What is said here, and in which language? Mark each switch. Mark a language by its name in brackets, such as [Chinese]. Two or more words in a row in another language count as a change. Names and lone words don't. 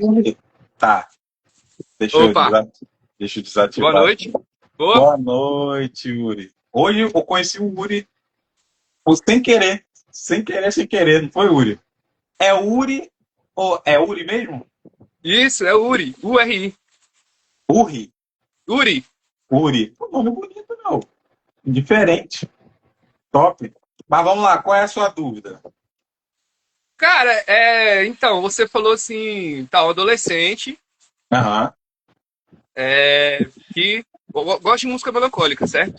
[Portuguese] Tá. Opa, Deixa eu desativar. boa noite. Boa. Boa noite, Uri. Hoje eu conheci o Uri sem querer. Sem querer, sem querer. Não foi, Uri? É Uri ou é Uri mesmo? Isso, é Uri. U-R-I. Uri? Uri. Uri. Pô, nome bonito, não. Diferente. Top. Mas vamos lá, qual é a sua dúvida? Cara, então, você falou assim, tá, um adolescente Aham. que gosta de música melancólica, certo?